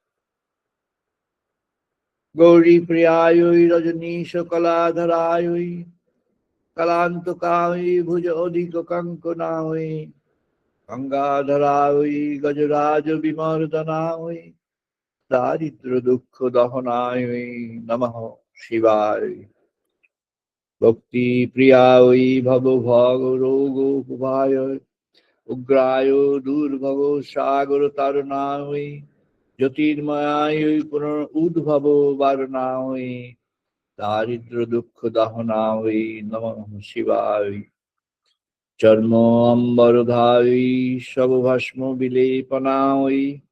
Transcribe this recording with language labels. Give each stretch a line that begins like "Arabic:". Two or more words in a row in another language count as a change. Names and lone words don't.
Sanskrit: गौरी प्रियाय रजनीश कलाधराय कलांतकाय भुज अधिक कंकनाय गंगाधराय गजराज विमर्दनाय दारिद्र्य दुःख दहनाय नमः शिवाय। भक्ति प्रियाय भव भाग रोगोपभाय উগ্রায় দুর্ভব সাগর তারণায় জ্যোতির্ময়ায় পুনর উদ্ভব বারণায় দারিদ্র দুঃখ দহনায় নমঃ শিবায় চর্ম অম্বর ধাই সব ভস্ম বিলেপনায়